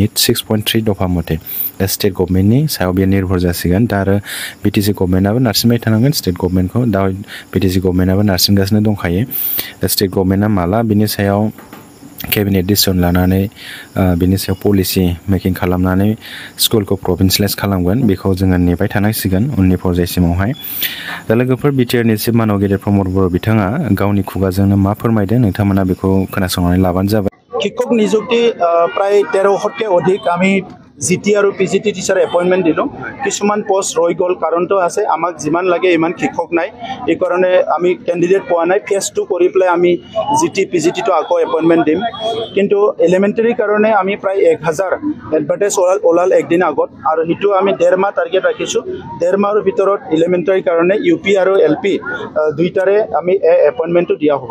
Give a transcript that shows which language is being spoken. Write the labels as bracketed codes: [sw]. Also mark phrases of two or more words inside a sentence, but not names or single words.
[brx] 6.3 दफा मथे दा [en] state government [brx] सायाव बेयो निर्भर जासिगोन दा आरो BTC गभर्नमेन्टआबो नारसिनबाय थानांगोन [en] state government [brx] दा BTC गभर्नमेन्टआबो नारसिनगासिनो दंखायो दा [en] state government [brx] माला बिनि सायाव [en] cabinet decision [brx] लानानै बिनि सायाव [en] policy making [brx] खालामनानै स्कुलखौ प्रभिन्सियेलाइज खालामगोन बेखौ जोङो नेबाय थानांसिगोन उननि पर्यायसिमावहाय दा लोगोफोर BTRनि चिफ मानव गेदेर प्रमद बर' बिथाङा गावनि खुगाजोंनो मा फोरमायदों नोंथांमोना बेखौ खोनासंनानै लाबानो जाबाय [as] শিক্ষক নিযুক্তি প্ৰায় 1300তকৈ অধিক আমি GT আৰু [en] PGT teacher appointment [as] দিলোঁ কিছুমান পোষ্ট ৰৈ গ'ল কাৰণটো আছে আমাক যিমান লাগে ইমান শিক্ষক নাই এই কাৰণে আমি কেণ্ডিডেট পোৱা নাই ফেজ 2 কৰি পেলাই আমি GT PGT টো আকৌ এপইণ্টমেণ্ট দিম কিন্তু এলিমেণ্টাৰী কাৰণে আমি প্ৰায় 1000 এডভাৰটাইজ ওলাল একদিন আগত আৰু হিটো আমি 1.5 মাহ টাৰ্গেট ৰাখিছোঁ 1.5 মাহৰ ভিতৰত এলিমেণ্টাৰী কাৰণে UP আৰু LP দুইটাৰে আমি এপইণ্টমেণ্টটো দিয়া হ'ব